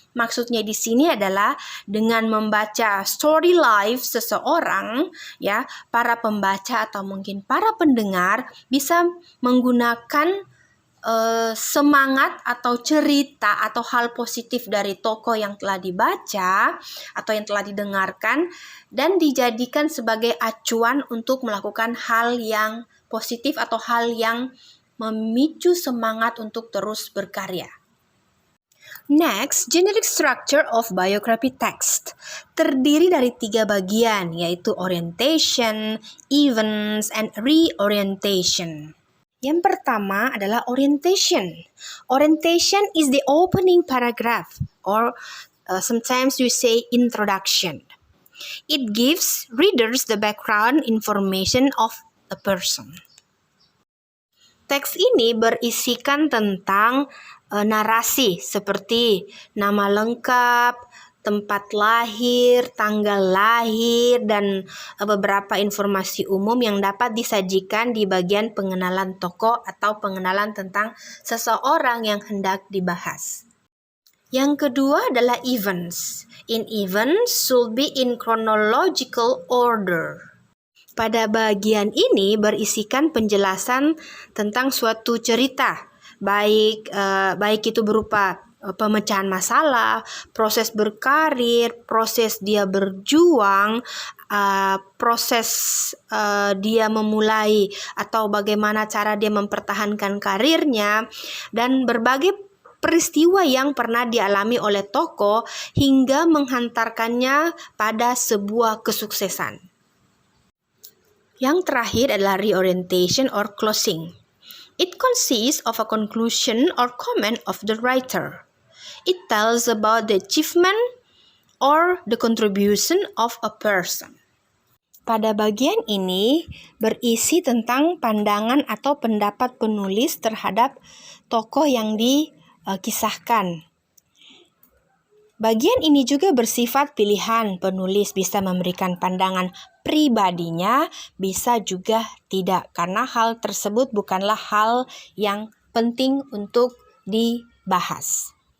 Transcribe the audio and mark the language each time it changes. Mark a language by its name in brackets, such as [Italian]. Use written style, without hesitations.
[Indonesian] Maksudnya di sini adalah dengan membaca story life seseorang, ya, para pembaca atau mungkin para pendengar bisa menggunakan semangat atau cerita atau hal positif dari tokoh yang telah dibaca atau yang telah didengarkan dan dijadikan sebagai acuan untuk melakukan hal yang positif atau hal yang memicu semangat untuk terus berkarya. [English] Next, generic structure of biography text. [Indonesian] Terdiri dari 3 bagian, yaitu orientation, events, and reorientation. Yang pertama adalah orientation. [English] Orientation is the opening paragraph or sometimes you say introduction. It gives readers the background information of a person. [Indonesian] Teks ini berisikan tentang narasi seperti nama lengkap, tempat lahir, tanggal lahir, dan beberapa informasi umum yang dapat disajikan di bagian pengenalan tokoh atau pengenalan tentang seseorang yang hendak dibahas. Yang kedua adalah events. [English] In events should be in chronological order. [Indonesian] Pada bagian ini berisikan penjelasan tentang suatu cerita, baik itu berupa pemecahan masalah, proses berkarir, proses dia berjuang, proses dia memulai atau bagaimana cara dia mempertahankan karirnya, dan berbagai peristiwa yang pernah dialami oleh tokoh hingga menghantarkannya pada sebuah kesuksesan. Yang terakhir adalah [English] reorientation or closing. It consists of a conclusion or comment of the writer. It tells about the achievement or the contribution of a person. [Indonesian] Pada bagian ini berisi tentang pandangan atau pendapat penulis terhadap tokoh yang dikisahkan. Bagian ini juga bersifat pilihan. Penulis bisa memberikan pandangan pribadinya, bisa juga tidak, karena hal tersebut bukanlah hal yang penting untuk dibahas.